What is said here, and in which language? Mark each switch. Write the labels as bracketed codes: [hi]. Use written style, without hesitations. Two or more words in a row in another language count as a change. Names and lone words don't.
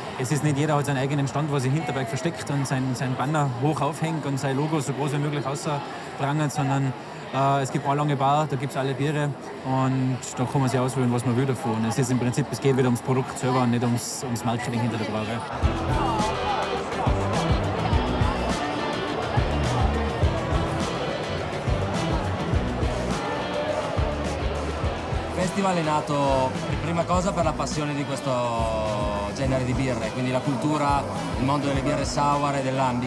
[de] Es ist nicht jeder hat seinen eigenen Stand, wo sich hinterbei versteckt und sein Banner hoch aufhängt und sein Logo so groß wie möglich rausprangert, sondern es gibt eine lange Bar, da gibt es alle Biere und da kann man sich auswählen, was man will davon. Es ist im Prinzip, es geht wieder ums Produkt selber und nicht ums Marketing hinter der Brauerei. [it] Il festival è nato prima cosa per la passione di questo genere di birre, quindi la cultura, il mondo delle birre sour e del Lambic.